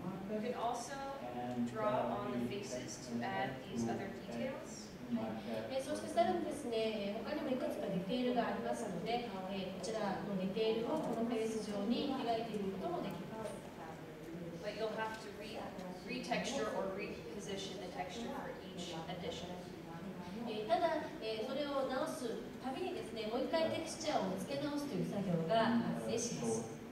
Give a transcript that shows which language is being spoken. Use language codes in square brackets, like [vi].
[en] You can also draw on the faces to add these other details. [ja] そしてさらにですね、他にもいくつかディテールがありますので、こちらのディテールをこのページ上に描いていくこともできます。 [en] But you'll have to retexture or reposition the texture for each edition. [ja] ただ、それを直すたびにですね、もう一回テクスチャーを付け直すという作業が発生します。